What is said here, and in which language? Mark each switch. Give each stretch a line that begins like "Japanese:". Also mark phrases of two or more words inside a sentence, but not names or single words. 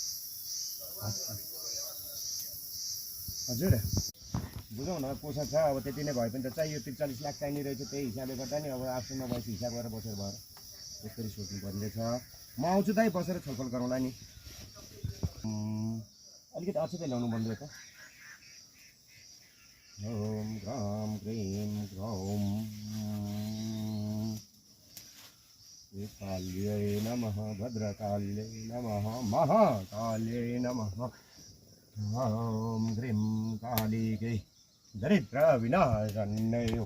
Nepali: हजुर बुझौँ न पोसा छ अब त्यति नै भए पनि त चाहियो 43 लाख चाहिने रहेछ त्यही हिसाबले गर्दा नि अब आश्रममा भएपछि हिसाब गरेर बसेर भएर यसरी सोच्नु पर्ने छ। म आउँछु दाइ बसेर छलफल गरौँला नि। अलिकति अक्षतै ल्याउनु भन्नु त।
Sanskrit: ओम ग्राम ग्रीम ग्रौम काल्यै नमः भद्रकाल्यै नमः महाकाल्यै नमः। ओम ग्रीम कालिकै दरिद्र विनाशन्यै